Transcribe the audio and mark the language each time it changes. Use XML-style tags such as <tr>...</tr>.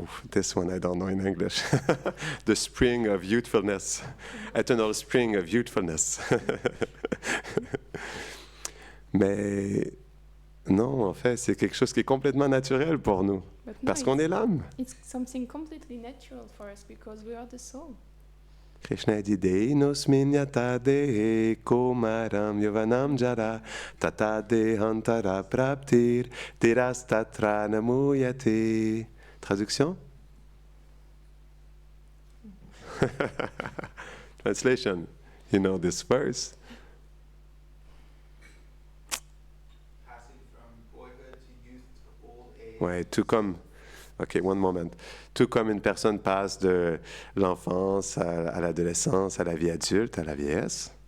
<en>This one I don't know in English. The spring of youthfulness. Eternal spring of youthfulness.</en> <fr>Mais non, en fait, c'est quelque chose qui est complètement naturel pour nous.</fr> <en>But no,</en> <fr>Parce qu'on est l'âme.</fr> <en>it's something completely natural for us because we are the soul.</en> <fr>Krishna a dit</fr> <sa>Dehinosmin yata dehe komaram yovanam jara tata dehantara praptir dirastatra namuyate.</sa> <fr>Traduction?</fr> <en>Translation. You know this verse. Passing from boyhood to youth to old age.</en> <fr>Ouais, tout comme.</fr> <en>Ok, one moment.</en> <fr>Tout comme une personne passe de l'enfance à l'adolescence, à la vie adulte, à la vieillesse.</fr>